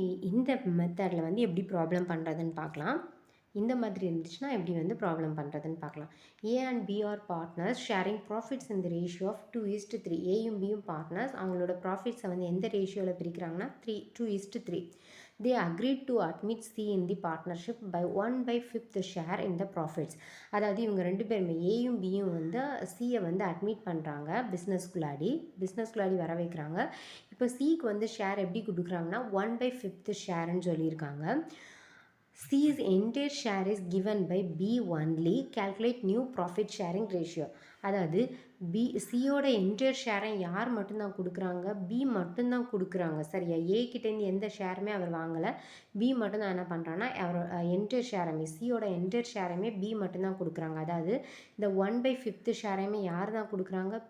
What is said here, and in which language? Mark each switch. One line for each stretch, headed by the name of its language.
Tamil: இந்த மெத்தடில் வந்து எப்படி ப்ராப்ளம் பண்ணுறதுன்னு பார்க்கலாம். இந்த மாதிரி இருந்துச்சுன்னா எப்படி வந்து ப்ராப்ளம் பண்ணுறதுன்னு பார்க்கலாம்.
English: A and B are partners sharing profits இந்த ratio of 2:3.
Tamil: ஏயும் பியும் பார்ட்னர்ஸ் அவங்களோட ப்ராஃபிட்ஸை வந்து எந்த ரேஷியோவில் பிரிக்கிறாங்கன்னா 2:3.
English: They agreed to admit C in the partnership by 1/5 share in the profits.
Tamil: அதாவது இவங்க 2 பேருமே ஏயும் பியும் வந்து சியை வந்து அட்மிட் பண்ணுறாங்க, பிஸ்னஸ்குள்ளாடி வர வைக்கிறாங்க. இப்போ சிக்கு வந்து ஷேர் எப்படி கொடுக்குறாங்கன்னா 1/5 ஷேர்னு சொல்லியிருக்காங்க.
English: C's entire share is given by B only. Calculate new profit sharing ratio.
Tamil: அதாவது சியோட என்டையர் ஷேரை யார் மட்டும்தான் கொடுக்குறாங்க? பி மட்டும்தான் கொடுக்குறாங்க. சரியா? ஏ கிட்டேருந்து எந்த ஷேருமே அவர் வாங்கலை. பி மட்டும்தான் என்ன பண்ணுறாங்கன்னா என்டையர் ஷேரையுமே சியோட என்டையர் ஷேரையுமே பி மட்டும்தான் கொடுக்குறாங்க. அதாவது இந்த 1/5 ஷேரையுமே யார் தான் கொடுக்குறாங்க?